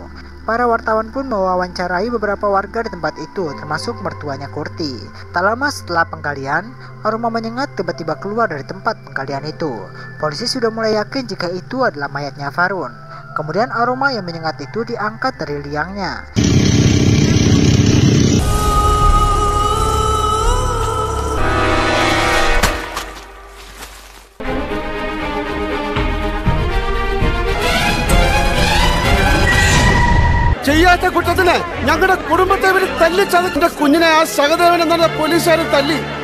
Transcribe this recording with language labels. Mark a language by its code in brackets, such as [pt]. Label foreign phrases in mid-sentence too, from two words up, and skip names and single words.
[id] Para wartawan pun mewawancarai beberapa warga di tempat itu, termasuk mertuanya Kurti. Tak lama setelah penggalian, aroma menyengat tiba-tiba keluar dari tempat penggalian itu. Polisi sudah mulai yakin jika itu adalah mayatnya Farun. Kemudian aroma yang menyengat itu diangkat dari liangnya. [ml] ചെയ്യാത്ത കുറ്റത്തിന് ഞങ്ങളുടെ കുടുംബത്തെ ഇവര് തല്ലിച്ചതിന്റെ കുഞ്ഞിനെ ആ സഹദേവൻ എന്ന പോലീസുകാർ തല്ലി.